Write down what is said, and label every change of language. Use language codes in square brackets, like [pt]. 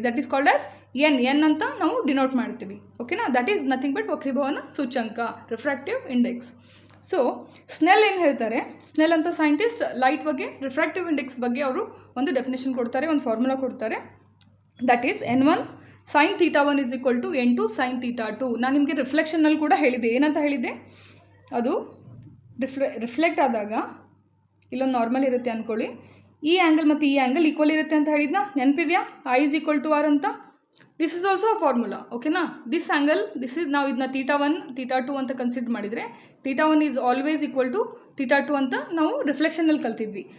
[kn] That is called as N ಅಂತ ನಾವು denote ಮಾಡ್ತೀವಿ. ಓಕೆನಾ? [en] That is nothing but ವಕ್ರೀಭವನ ಸೂಚ್ಯಂಕ, refractive index. [kn] ಸೊ ಸ್ನೆಲ್ ಏನು ಹೇಳ್ತಾರೆ? ಸ್ನೆಲ್ ಅಂತ ಸೈಂಟಿಸ್ಟ್ ಲೈಟ್ ಬಗ್ಗೆ, ರಿಫ್ರಾಕ್ಟಿವ್ ಇಂಡೆಕ್ಸ್ ಬಗ್ಗೆ ಅವರು ಒಂದು ಡೆಫಿನೇಷನ್ ಕೊಡ್ತಾರೆ, ಒಂದು ಫಾರ್ಮುಲಾ ಕೊಡ್ತಾರೆ. [en] That is N1 sin θ1 = N2 sin θ2. [kn] ನಾನು ನಿಮಗೆ ರಿಫ್ಲೆಕ್ಷನ್ನಲ್ಲಿ ಕೂಡ ಹೇಳಿದೆ. ಏನಂತ ಹೇಳಿದೆ? ಅದು ರಿಫ್ಲೆಕ್ಟ್ ಆದಾಗ ಇಲ್ಲೊಂದು ನಾರ್ಮಲ್ ಇರುತ್ತೆ ಅಂದ್ಕೊಳ್ಳಿ, ಈ ಆ್ಯಂಗಲ್ ಮತ್ತು ಈ ಆ್ಯಂಗಲ್ ಈಕ್ವಲ್ ಇರುತ್ತೆ ಅಂತ ಹೇಳಿದ್ನಾ? ನೆನಪಿದೆಯಾ? I = R ಅಂತ. [en] This is also a formula. [kn] ಓಕೆನಾ? ದಿಸ್ ಆ್ಯಂಗಲ್, ನಾವು ಇದನ್ನ θ1 θ2 ಅಂತ ಕನ್ಸಿಡರ್ ಮಾಡಿದರೆ [en] θ1 is always equal to θ2 [kn] ಅಂತ ನಾವು ರಿಫ್ಲೆಕ್ಷನಲ್ಲಿ ಕಲ್ತಿದ್ವಿ.